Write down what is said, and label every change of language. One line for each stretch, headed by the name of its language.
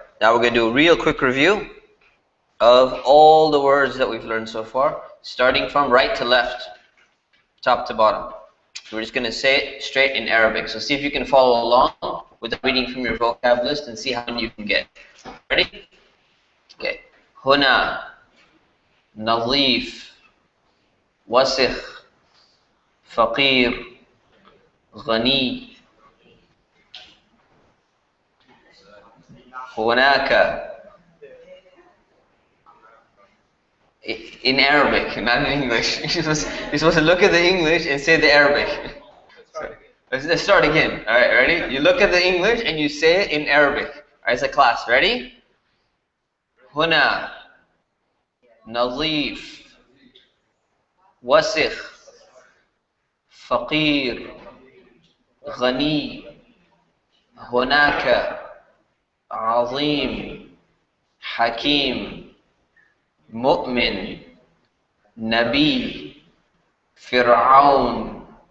English: Now we're going to do a real quick review of all the words that we've learned so far, starting from right to left, top to bottom. We're just going to say it straight in Arabic. So see if you can follow along with the reading from your vocab list and see how many you can get. Ready? Okay.
Arabic: هنا نظيف وسخ فقير غني هناك.
English: In Arabic, not in English. You're supposed to look at the English and say the Arabic. Let's start again. Alright, ready? You look at the English and you say it in Arabic. Alright, it's a class. Ready?
Arabic: هنا نظيف وسخ فقير غني هناك عظيم حكيم مؤمن نبي فرعون